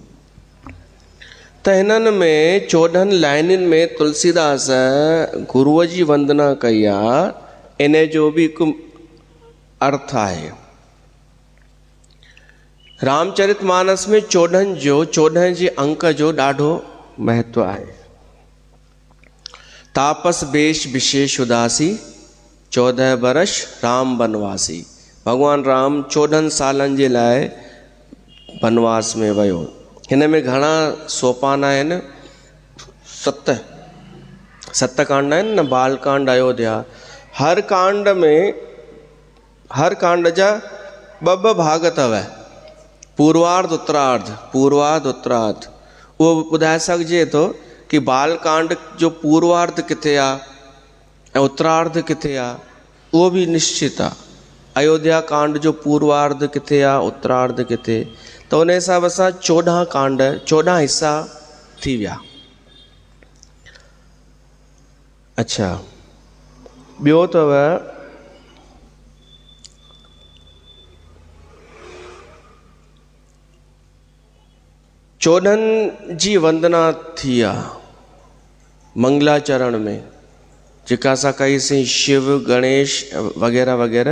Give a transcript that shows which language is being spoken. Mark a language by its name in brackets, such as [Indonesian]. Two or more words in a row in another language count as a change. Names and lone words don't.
[Sindhi] त हिननि में 14 लाइनुनि में तुलसीदास गुरुअ जी वंदना कई आहे। इन जो बि हिकु अर्थ आहे। रामचरितमानस में 14 जे अंक जो ॾाढो महत्व आहे। [Awadhi] तापस बेश विशेष उदासी 14 बरस राम बनवासी। [Sindhi] भगवान राम 14 सालनि जे लाइ बनवास में वियो। हिन में घणा सोपान आहिनि? 7 कांड आहिनि न, बालकांड, अयोध्या। हर कांड जा ॿ भाग अथव, पूर्वार्ध उत्तरार्ध। उहो ॿुधाए सघिजे थो कि बालकांड जो पूर्वार्ध किथे आहे ऐं उत्तरार्ध किथे आहे, उहो बि निश्चित आहे। अयोध्या कांड जो पूर्वार्ध किथे आहे, उत्तरार्ध किथे, त उन हिसाब सां 14 हिस्सा थी विया। अच्छा, ॿियो अथव चोॾहनि जी वंदना थी आहे मंगलाचरण में, जेका असां कईसीं शिव गणेश वग़ैरह वग़ैरह।